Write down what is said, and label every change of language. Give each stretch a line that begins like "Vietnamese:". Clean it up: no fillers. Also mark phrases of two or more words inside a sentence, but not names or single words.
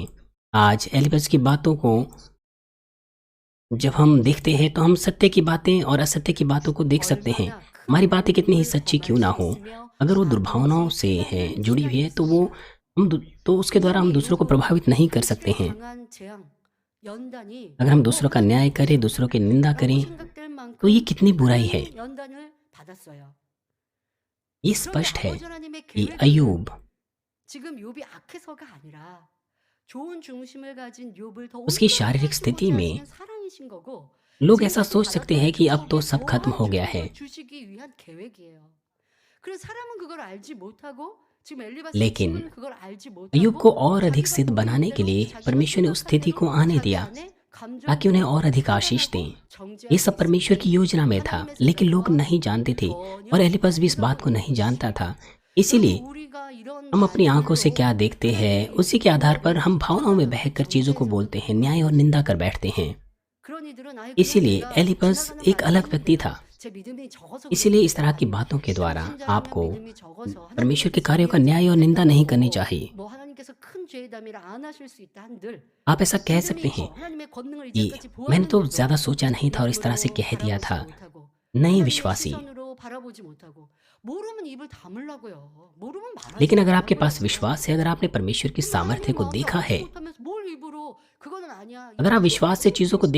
Hindi: आज एलिपस की बातों को जब हम देखते हैं तो हम सत्य की बातें और असत्य की बातों को देख सकते हैं।
Korean: 얼마나
Hindi: हमारी
Korean: 큰
Hindi: बातें कितनी ही
Korean: 어려움을
Hindi: सच्ची क्यों ना
Korean: 범할 수
Hindi: हो,
Korean: 있으며
Hindi: अगर वो दुर्भावनाओं
Korean: 아버지
Hindi: से है
Korean: 깨닫는
Hindi: जुड़ी हुई है
Korean: 시간이
Hindi: तो उसके द्वारा हम
Korean: 이미
Hindi: दूसरों को
Korean: 욥은
Hindi: प्रभावित नहीं कर सकते
Korean: 현실에
Hindi: हैं।
Korean: 당한 재앙, 연단이
Hindi: अगर हम दूसरों का न्याय करें, दूसरों की निंदा
Korean: 라고
Hindi: करें,
Korean: 생각될
Hindi: तो ये
Korean: 만큼
Hindi: कितनी बुराई है।
Korean: 큰 연단을 받았어요.
Hindi: ये
Korean: 그런데
Hindi: स्पष्ट है
Korean: 아버지 하나님의
Hindi: कि
Korean: 계획은
Hindi: अय्यूब
Korean: 지금 욥이 악해서가 아니라 좋은 중심을 가진 욥을 더
Hindi: उसकी
Korean: 온전히
Hindi: शारीरिक
Korean: 하시고자
Hindi: स्थिति में
Korean: 하시는 사랑이신 거고
Hindi: लोग ऐसा
Korean: 지금까지
Hindi: सोच सकते
Korean: 받았던
Hindi: हैं कि अब तो
Korean: 축복에
Hindi: सब खत्म हो
Korean: 더한
Hindi: गया है,
Korean: 축복을 주시기 위한 계획이에요. 그래서 사람은 그걸 알지 못하고 지금 엘리바스의
Hindi: लेकिन
Korean: 친구는 그걸 알지
Hindi: अय्यूब को
Korean: 못하고
Hindi: और अधिक
Korean: 자기가
Hindi: सिद्ध
Korean: 보이는
Hindi: बनाने के
Korean: 대로
Hindi: लिए
Korean: 자기가
Hindi: परमेश्वर ने उस
Korean: 생각한
Hindi: स्थिति
Korean: 대로
Hindi: को आने
Korean: 자기
Hindi: दिया
Korean: 안에
Hindi: ताकि उन्हें
Korean: 감정으로
Hindi: और अधिक आशीष
Korean: 판단하고
Hindi: दें।
Korean: 정죄할
Hindi: ये
Korean: 수
Hindi: सब परमेश्वर की
Korean: 있습니다.
Hindi: योजना में था,
Korean: 하나님의
Hindi: लेकिन लोग
Korean: 생각과
Hindi: नहीं जानते थे
Korean: 전혀
Hindi: और एलिपस भी इस
Korean: 다른
Hindi: बात को नहीं जानता था।
Korean: 여러분
Hindi: इसीलिए
Korean: 우리가 이런
Hindi: हम अपनी आंखों से
Korean: 말들로
Hindi: क्या देखते हैं
Korean: 하나님의
Hindi: उसी के आधार पर
Korean: 생각을
Hindi: हम भावनाओं में
Korean: 판단하고
Hindi: बहकर चीज़ों को बोलते हैं, न्याय और
Korean: 정죄해서
Hindi: निंदा कर बैठते हैं।
Korean: 그런 이들은 아예 그냥
Hindi: इसीलिए
Korean: 내가
Hindi: एलिपस
Korean: 지나가는
Hindi: एक
Korean: 말을
Hindi: अलग व्यक्ति
Korean: 했는데
Hindi: था।
Korean: 제 믿음이 적어서
Hindi: इसीलिए इस तरह
Korean: 그런
Hindi: की
Korean: 거예요.
Hindi: बातों के
Korean: 아니,
Hindi: द्वारा
Korean: 당신자라면
Hindi: आपको
Korean: 믿음이 적어서
Hindi: परमेश्वर के
Korean: 하나님께서
Hindi: कार्यों का
Korean: 이해하지
Hindi: न्याय और निंदा नहीं करनी
Korean: 못했다고
Hindi: चाहिए।
Korean: 뭐 하나님께서 큰 죄의 담이라 안 하실 수 있다 한들
Hindi: आप ऐसा कह
Korean: 믿음이
Hindi: सकते
Korean: 있고
Hindi: हैं
Korean: 하나님의 권능을
Hindi: कि
Korean: 이제까지
Hindi: मैंने तो
Korean: 보았는데도
Hindi: ज़्यादा सोचा नहीं था और इस तरह से
Korean: 믿음으로
Hindi: कह दिया
Korean: 바라보지
Hindi: था।
Korean: 못하고
Hindi: नहीं
Korean: 하나님의
Hindi: विश्वासी,
Korean: 시선으로 바라보지 못하고 모르면 입을 다물라고요. 모르면 말하지
Hindi: लेकिन अगर आपके पास
Korean: 말라고요.
Hindi: विश्वास है, अगर आपने परमेश्वर की
Korean: 근데
Hindi: सामर्थ्य
Korean: 하나님
Hindi: को
Korean: 마음을
Hindi: देखा
Korean: 알지
Hindi: है,
Korean: 못하면서 뭘 입으로 그거는 아니야.
Hindi: अगर आप
Korean: 이렇게
Hindi: विश्वास से चीज़ों को
Korean: 얘기하고